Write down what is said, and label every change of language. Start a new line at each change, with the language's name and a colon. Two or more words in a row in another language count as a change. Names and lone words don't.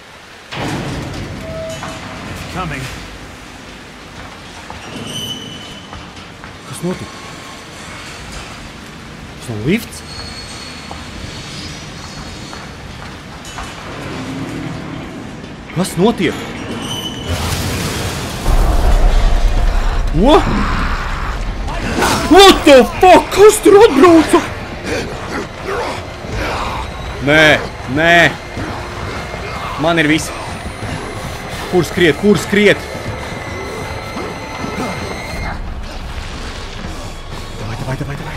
English: Coming.
Latvian: Kas notika? Tas nav lifts? Kas notiek?
English: What? What the fuck?
Latvian: Kas tur atbrauca? Nē. Man ir viss. Kur skriet? Davai.